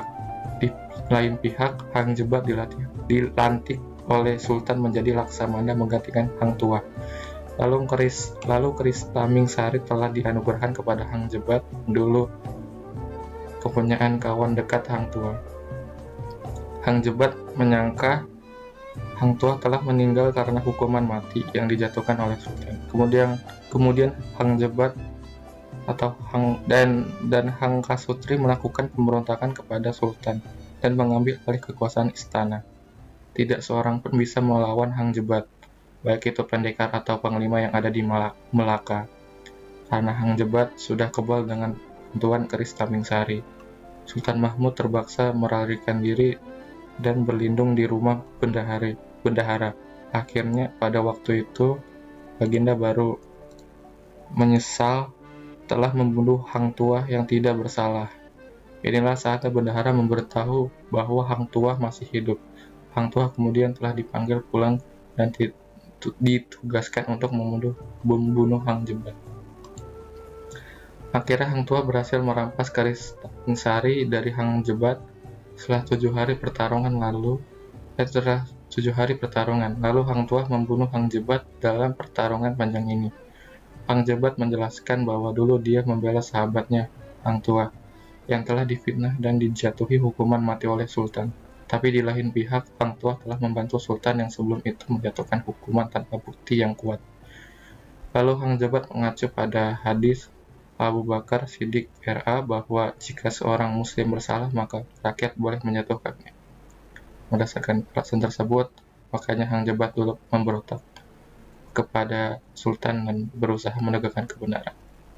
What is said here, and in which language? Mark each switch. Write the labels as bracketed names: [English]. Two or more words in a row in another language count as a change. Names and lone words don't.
[Indonesian] Di lain pihak, Hang Jebat dilantik oleh Sultan menjadi Laksamana menggantikan Hang Tuah. Lalu keris Tamingsari telah dianugerahkan kepada Hang Jebat, dulu kepunyaan kawan dekat Hang Tuah. Hang Jebat menyangka Hang Tuah telah meninggal karena hukuman mati yang dijatuhkan oleh Sultan. Kemudian Hang Jebat dan Hang Kasutri melakukan pemberontakan kepada Sultan dan mengambil alih kekuasaan istana. Tidak seorang pun bisa melawan Hang Jebat, baik itu pendekar atau panglima yang ada di Melaka, karena Hang Jebat sudah kebal dengan bantuan keris Tamingsari. Sultan Mahmud terpaksa melarikan diri dan berlindung di rumah bendahara. Akhirnya pada waktu itu Baginda baru menyesal telah membunuh Hang Tuah yang tidak bersalah. Inilah saatnya bendahara memberitahu bahwa Hang Tuah masih hidup. Hang Tuah kemudian telah dipanggil pulang dan ditugaskan untuk membunuh Hang Jebat. Akhirnya Hang Tuah berhasil merampas keris Tamingsari dari Hang Jebat setelah 7 hari pertarungan lalu Hang Tuah membunuh Hang Jebat dalam pertarungan panjang ini. Hang Jebat menjelaskan bahwa dulu dia membela sahabatnya, Hang Tuah, yang telah difitnah dan dijatuhi hukuman mati oleh Sultan. Tapi di lain pihak, Hang Tuah telah membantu Sultan yang sebelum itu menjatuhkan hukuman tanpa bukti yang kuat. Lalu Hang Jebat mengacu pada hadis Abu Bakar Siddiq RA bahwa jika seorang muslim bersalah maka rakyat boleh menjatuhkannya. Berdasarkan alasan tersebut, makanya Hang Jebat dulu memberontak kepada Sultan dan berusaha menegakkan kebenaran.